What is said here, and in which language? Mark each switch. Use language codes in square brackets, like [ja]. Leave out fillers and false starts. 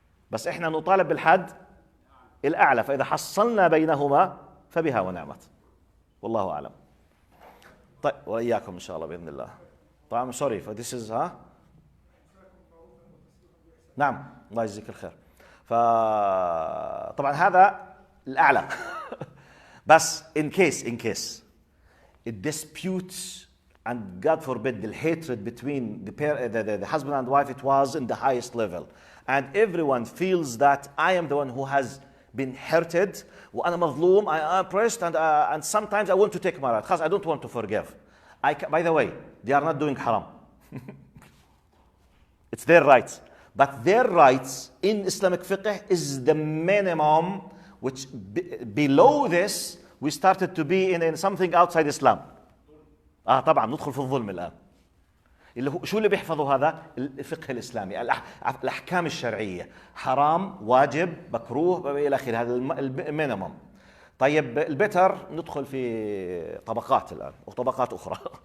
[ar] بس احنا نطالب بالحد الاعلى، فاذا حصلنا بينهما فبها ونعمت. والله اعلم. طيب واياكم ان شاء الله باذن الله. طبعا [en] sorry فذيس is [ar] نعم الله يجزيك الخير. فطبعا هذا الاعلى. بس [en] in case it disputes and God forbid the hatred between the husband and wife, it was in the highest level and everyone feels that I am the one who has been hurted [ar] وأنا مظلوم, [en] I am oppressed, and sometimes I want to take my right. I don't want to forgive. By the way, they are not doing haram. It's their rights. But their rights in Islamic fiqh is the minimum, which below this we started to be in something outside Islam. [ar] طبعا ندخل في الظلم الآن. اللي هو شو اللي بيحفظوا هذا؟ الفقه الإسلامي، الأحكام الشرعية، حرام، واجب، مكروه إلى آخره، هذا المينيمم. طيب البتر ندخل في طبقات الآن وطبقات أخرى.